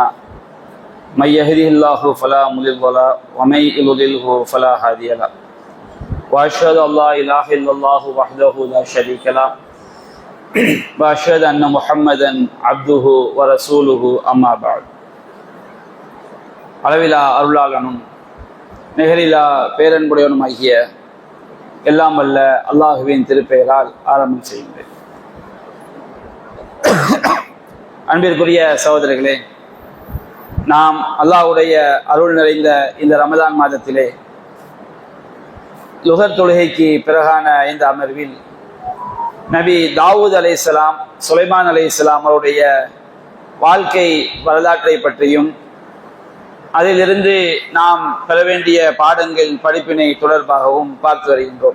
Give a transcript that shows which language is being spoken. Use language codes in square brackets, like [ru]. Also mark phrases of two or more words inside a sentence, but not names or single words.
[ar] من يهده الله فلا مضل له ومن يضلله فلا هادي له. وأشهد أن لا إله إلا الله وحده لا شريك له وأشهد أن محمدا عبده ورسوله أما بعد. [ta] அளவிலா அருளாளனும் நிகரிலா பேரன்புடையவனுமாகிய எல்லாம் வல்ல அல்லாஹுவின் திருப்பெயரால் ஆரம்பம் செய்கின்றேன். அன்பிற்குரிய சகோதரர்களே, நாம் அல்லாஹ்வுடைய அருள் நிறைந்த இந்த ரமதான் மாதத்திலே லுஹர் தொழுகைக்கு பிறகான இந்த அமர்வில் நபி தாவூத் அலைஹிஸ்ஸலாம், சுலைமான் அலைஹிஸ்ஸலாம் அவருடைய வாழ்க்கை வரலாற்றை பற்றியும் அதிலிருந்து நாம் பெற வேண்டிய பாடங்கள் படிப்பினை தொடர்பாகவும் பார்த்து வருகின்றோம்.